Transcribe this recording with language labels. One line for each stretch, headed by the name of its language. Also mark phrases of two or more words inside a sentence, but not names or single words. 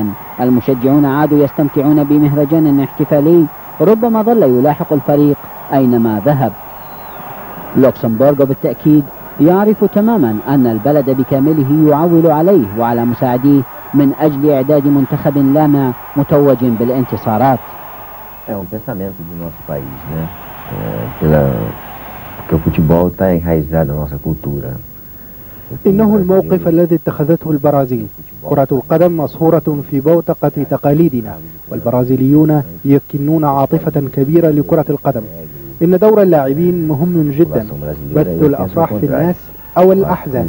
Arabic: المشجعون عادوا يستمتعون بمهرجان احتفالي ربما ظل يلاحق الفريق أينما ذهب. لوكسمبورغو بالتأكيد يعرف تماما أن البلد بكامله يعول عليه وعلى مساعديه من أجل إعداد منتخب لامع متوج بالانتصارات.
Portuguese: É um pensamento do nosso país, né? que o futebol está enraizado na nossa cultura.
Arabic: إنه الموقف الذي اتخذته البرازيل. كرة القدم مصهورة في بوتقة تقاليدنا، والبرازيليون يكنون عاطفة كبيرة لكرة القدم. إن دور اللاعبين مهم جدا، بث الأفراح في الناس أو الأحزان.